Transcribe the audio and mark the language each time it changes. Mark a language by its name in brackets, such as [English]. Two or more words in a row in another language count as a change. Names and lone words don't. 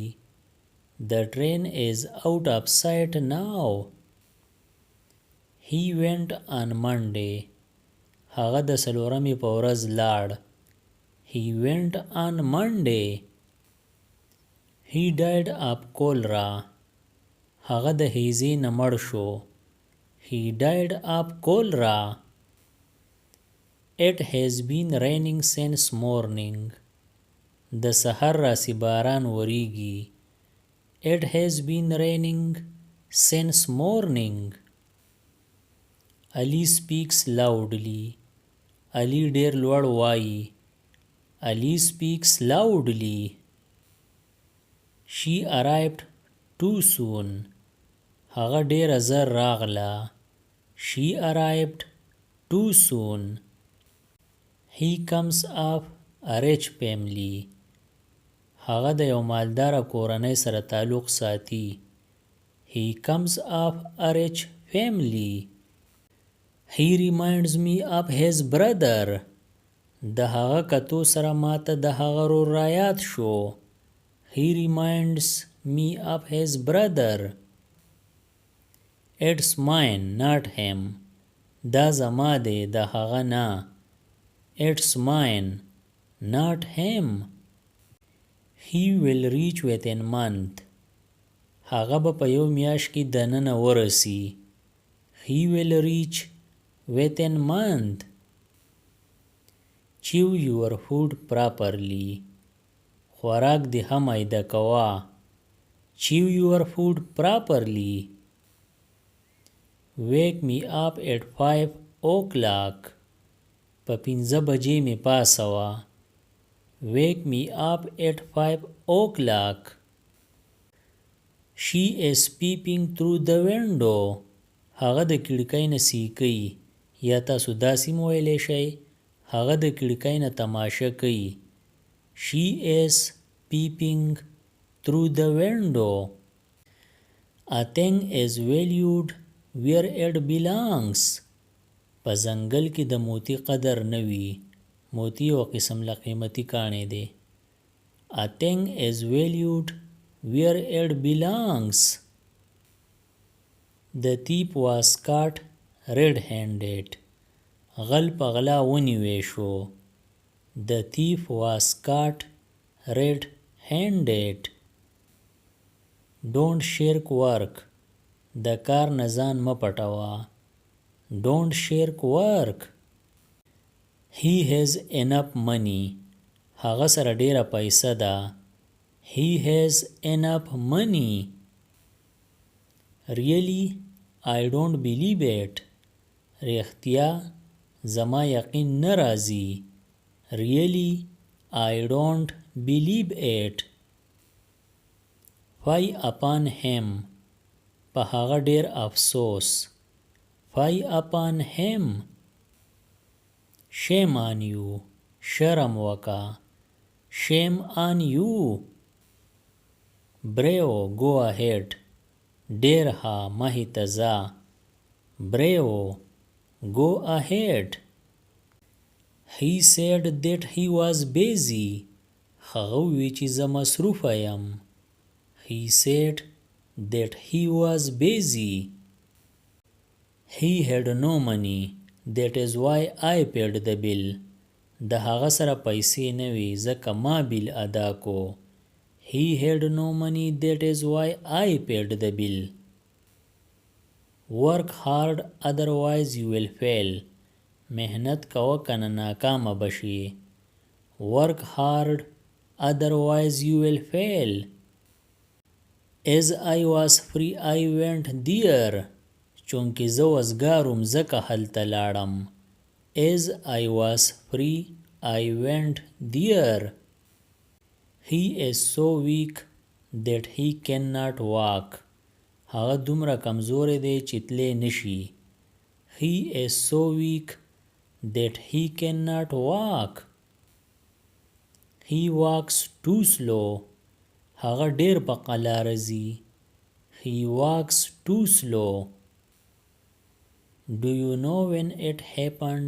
[English] The train is out of sight now. He went on Monday. [Pashto] هغه د څلورمې په ورځ لاړ. [English] He went on Monday. He died of cholera. [Pashto] هغه د هیزې نه مړ شو. [English] He died of cholera. It has been raining since morning. [Pashto] د سحر راسي باران وریږي. [English] It has been raining since morning. Ali speaks loudly. [Pashto] Ali ډیر لوړ وایي. [English] Ali speaks loudly. She arrived too soon. [Pashto] هغه ډیره زر راغله. [English] She arrived too soon. He comes of a rich family. [Pashto] هغه د یو مالداره کورنۍ سره تعلق ساتي. [English] He comes of a rich family. He reminds me of his brother. [Pashto] د هغه کتو سره ماته د هغه ورور رایاد شو. [English] He reminds me of his brother. It's mine, not him. [Pashto] دا زما دی د هغه نه. [English] It's mine, not him. He will reach within month. [Pashto] هغه به په یو میاشت کې دننه ورسي. [English] He will reach within month. Chew your food properly. [Pashto] خوراک دې هم ایده کوه. [English] Chew your food properly. Wake me up at 5 o'clock. [Pashto] په 5 بجې مې پاسوه. [English] Wake me up at 5 o'clock. She is peeping through the window. [Pashto] هغه د کړکۍ نه سیکي. یا تاسو داسې هم ویلی شئ. هغه د کړکۍ نه تماشه کوي. [English] She is peeping through the window. A thing is valued where it belongs. [Pashto] په ځنګل کې د موتی قدر نه وي. موتی یو قسم له قیمتي کاڼی دی. [English] A thing is valued where it belongs. The thief was caught red-handed. [Pashto] غل په غلا ونیوی شو. [English] The thief was caught red-handed. Don't shirk work. [Pashto] د کار نه ځان مه پټوه. [English] Don't shirk work. He has enough money. [Pashto] هغه سره ډیره پیسه ده. [English] He has enough money. Really, I don't believe it. [Pashto] رښتیا زما یقین نه راځي. [English] Really, I don't believe it. Fie upon him. [Pashto] په هغه ډیر افسوس. [English] Fie upon him. Shame on you. [Pashto] شرم وکا. [English] Shame on you. Bravo, go ahead. [Pashto] ډیر ها مخې ته ځه. [English] Bravo, go ahead. He said that he was busy. [Pashto] هغه وی چې زه مصروفه یم. [English] He said that he was busy. He had no money. That is why I paid the bill. [Pashto] د هغه سره پیسې نه وي ځکه ما بیل ادا کو. [English] He had no money. That is why I paid the bill. Work hard otherwise you will fail. [Pashto] محنت کوه کنه ناکامه بشي. [English] Work hard otherwise you will fail. As I was free I went there. [Pashto] چونکې زه وزګاروم ځکه هلته لاړم. [English] As I was free I went there. He is so weak that he cannot walk. [Pashto] هغه دومره کمزوری دی چې تلی نشي. [English] He is so weak that he cannot walk. He walks too slow. [Pashto] هغه ډیر په قلاره ځي. [English] He walks too slow. Do you know when it happened?